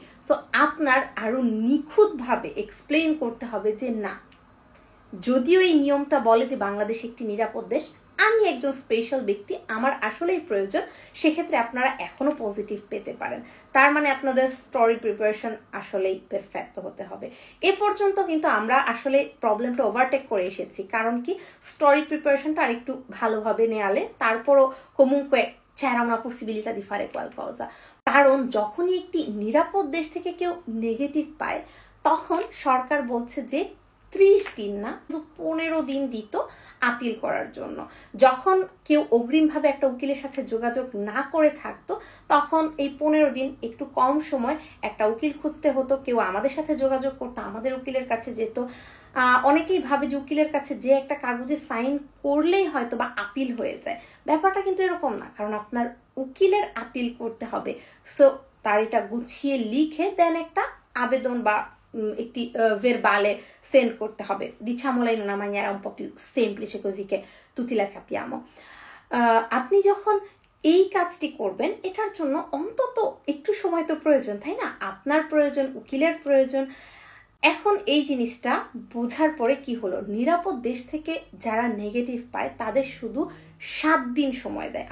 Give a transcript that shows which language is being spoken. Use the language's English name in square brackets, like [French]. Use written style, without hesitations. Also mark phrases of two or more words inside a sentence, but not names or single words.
[Bangla] সো আপনার আরো নিখুঁতভাবে এক্সপ্লেইন করতে হবে যে না, যদিও এই নিয়মটা বলে যে বাংলাদেশ একটি নিরাপদ দেশ, আমি একজন স্পেশাল ব্যক্তি, আমার আসলেই প্রয়োজন, সেক্ষেত্রে আপনারা এখনো পজিটিভ পেতে পারেন। তার মানে আপনাদের [English] story preparation [Bangla] আসলেই পারফেক্ট হতে হবে। এ পর্যন্ত কিন্তু আমরা আসলে প্রবলেমটা ওভারটেক করে এসেছি, কারণ কি [English] story preparationটা [Bangla] আরেকটু ভালোভাবে নেয়ালে তারপরও [Italian] comunque c'era una possibilità di fare qualcosa। [Bangla] কারণ যখনই একটি নিরাপদ দেশ থেকে কেউ নেগেটিভ পায় তখন সরকার বলছে যে 30 দিন না, 15 দিন দিত আপিল করার জন্য। যখন কেউ অগ্রিমভাবে একটা উকিলের সাথে যোগাযোগ না করে থাকতো তখন এই 15 দিন একটু কম সময় একটা উকিল খুঁজতে হতো, কেউ আমাদের সাথে যোগাযোগ করতো, আমাদের উকিলের কাছে যেত। অনেকেই ভাবে যে উকিলের কাছে যে একটা কাগজে সাইন করলেই হয়তো বা আপিল হয়ে যায়, ব্যাপারটা কিন্তু এরকম না, কারণ আপনার উকিলের আপিল করতে হবে। সো তার এটা গুছিয়ে লিখে দেন একটা আবেদন বা একটি verbale সেন্ড করতে হবে। [Italian] Diciamola in una maniera un po' più semplice così che tutti la capiamo। [Bangla] আপনি যখন এই কাজটি করবেন এটার জন্য অন্তত একটু সময় তো প্রয়োজন, তাই না? আপনার প্রয়োজন, উকিলের প্রয়োজন। এখন এই জিনিসটা বোঝার পরে কি হলো, নিরাপদ দেশ থেকে যারা নেগেটিভ পায় তাদের শুধু 7 দিন সময় দেয়।